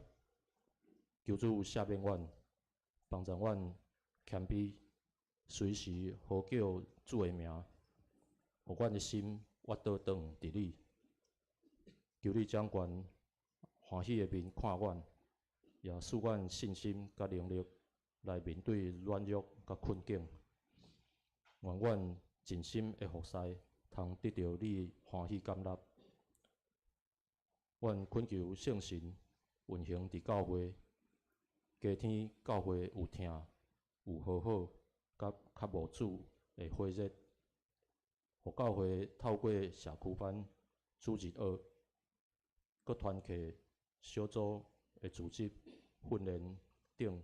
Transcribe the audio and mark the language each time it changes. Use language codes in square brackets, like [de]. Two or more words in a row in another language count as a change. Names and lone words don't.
[nan] 求主赦免阮，帮助阮谦卑，随时呼叫主的名，互阮的心活倒转伫你。求你掌权，欢喜的面看阮，也赐阮信心甲能力。来面对软弱甲困境，愿阮尽心的服侍，通得到你欢喜感纳。愿恳求圣神运行伫教会，加添教会有听、有和好，甲较无主的火热，互教会透过社区班、主日学、各团契、小组的组织、训练等。